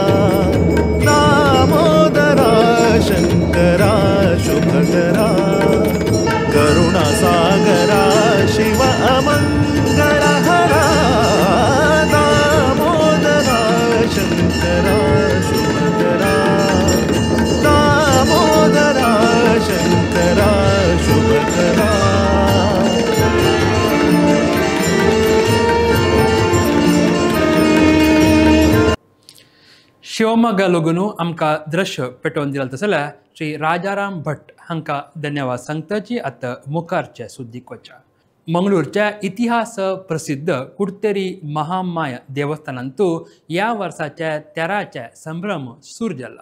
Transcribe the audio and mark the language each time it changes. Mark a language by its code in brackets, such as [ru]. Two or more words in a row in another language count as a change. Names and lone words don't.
[sa] दामोदरा शंकरा शुभकरा करुणासागरा शिव अमंगलहरा दामोदरा शंकरा शुभकरा दामोदरा शंकरा शुभकरा. [kok] शिवमोग्गा लोगून आमकां दृश्य पेटोवन दिलें तसल्या श्री राजाराम भट हांकां धन्यवाद सांगताची आतां मुखारचे सुद्दीक वचा. मंगळूरच्या इतिहास प्रसिद्ध कुडतेरी महामाय देवस्थानांतू ह्या वर्साच्या 13चे संभ्रम सुरू जाला.